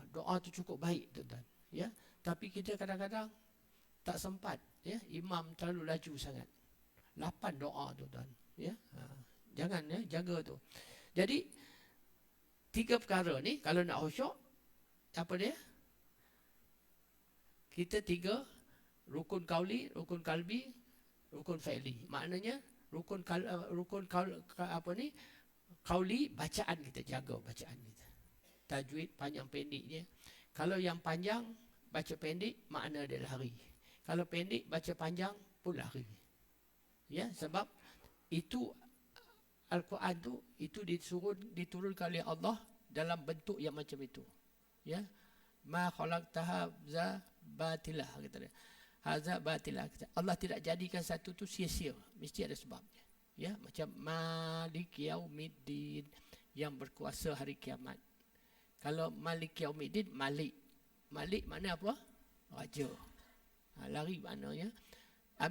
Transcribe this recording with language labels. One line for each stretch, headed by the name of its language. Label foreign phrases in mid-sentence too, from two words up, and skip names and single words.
Malay: Doa tu cukup baik tuan-tuan. Ya, tapi kita kadang-kadang tak sempat ya, imam terlalu laju sangat. 8 doa tuan-tuan. Ya. Jangan ya, jaga tu. Jadi 3 perkara ni kalau nak khusyuk, apa dia? Kita 3 rukun kauli, rukun kalbi, rukun fi'li. Maknanya rukun kauli, bacaan kita, jaga bacaan kita. Tajwid panjang pendeknya. Kalau yang panjang baca pendek, makna dia lari. Kalau pendek baca panjang pun lari. Ya, sebab itu Al-Quran tu itu diturunkan oleh Allah dalam bentuk yang macam itu.
Arabic: Ya. ما خلقتها ذا باطلا,
Malay: kata dia.
Arabic: هذا باطلا.
Malay: Allah tidak jadikan satu tu sia-sia, mesti ada sebabnya. Ya, macam
Arabic: مالك يوم الدين,
Malay: yang berkuasa hari kiamat. Kalau
Arabic: مالك يوم الدين,
Malay: Malik. Malik makna apa? Raja. Lari maknanya. Amin.